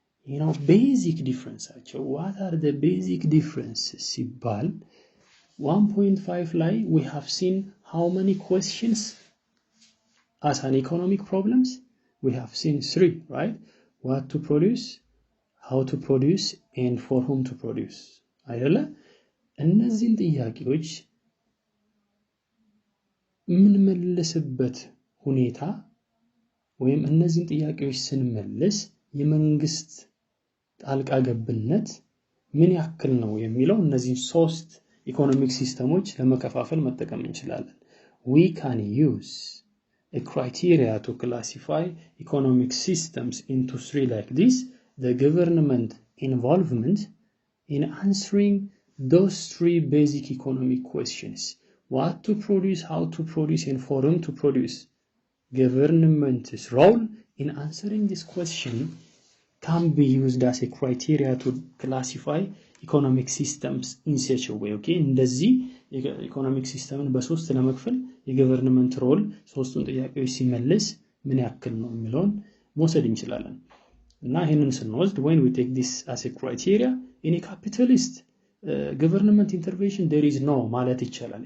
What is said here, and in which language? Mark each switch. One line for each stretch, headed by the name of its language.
English: You know, basic difference actually. What are the basic differences? ሲባል 1.5 ላይ we have seen how many questions as an economic problems. We have seen 3, right? What to produce, how to produce, and for whom to produce.
Amharic: አይደለ? እነዚህን ጥያቄዎች የምንመልስበት ሁኔታ ወይም እነዚህን ጥያቄዎች ስንመልስ የመንግስት ጣልቃ ገብነት ምን ያክል ነው የሚለው እነዚህን 3 ኢኮኖሚክ ሲስተሞች ለመከፋፈል መጠቀም እንችላለን.
English: We can use a criteria to classify economic systems into 3 like this: the government involvement in answering those 3 basic economic questions. What to produce, how to produce, and for whom to produce. Government's role in answering this question can be used as a criteria to classify economic systems in such a way.
Amharic: Okay, እንደዚህ economic system በሶስት ለመክፈል የገቨርንመንት ሮል ሶስቱን ጥያቄዎች ሲመልስ ምን ያክል ነው የሚለውን መውሰድ እንችላለን። እና ይሄንን ስንወስድ
English: when we take this as a criteria in a capitalist government intervention there is no
Amharic: ማለት ይቻላል.